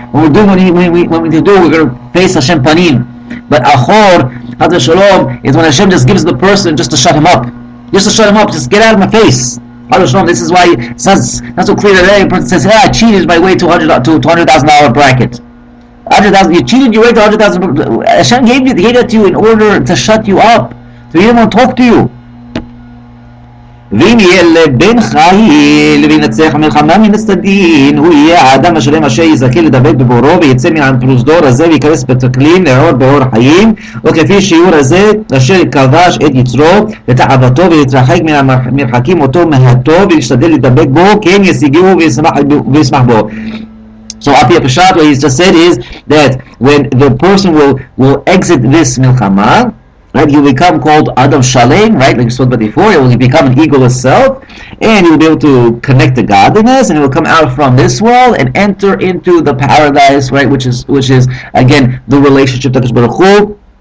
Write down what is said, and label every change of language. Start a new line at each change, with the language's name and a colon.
English: When we do, we're going to face Hashem panim. But achor, Chas Shalom, is when Hashem just gives the person just to shut him up. Just to shut him up. Just get out of my face. Chas Shalom. This is why it's not so clear today. A person says, "Hey, I cheated my way to $200,000 bracket." 100,000. You cheated your way to 100,000. Hashem gave that to you in order to shut you up. So he didn't want to talk to you.
Hebrew: ואם יהיה לבן חיל וינצח המלחמה מן הצדדים הוא יהיה האדם השלם אשר יזכה לדבק בבורו ויצא מן הפרוזדור הזה וייכנס בתקלין לראות באור החיים וכפי שיעור הזה אשר כבש את יצרו ותאוותו ויתרחק מן המרחקים אותו מהטוב וישתדל לדבק בו כן ישיגהו וישמח בו.
English: So Api Apashat, what he's just said is that when the person will exit this milchama, right, he will become called Adam Shalem, right, like we spoke about before. He will become an egoless self, and he will be able to connect to godliness, and he will come out from this world and enter into the paradise, right, which is again the relationship to Hakadosh Baruch Hu.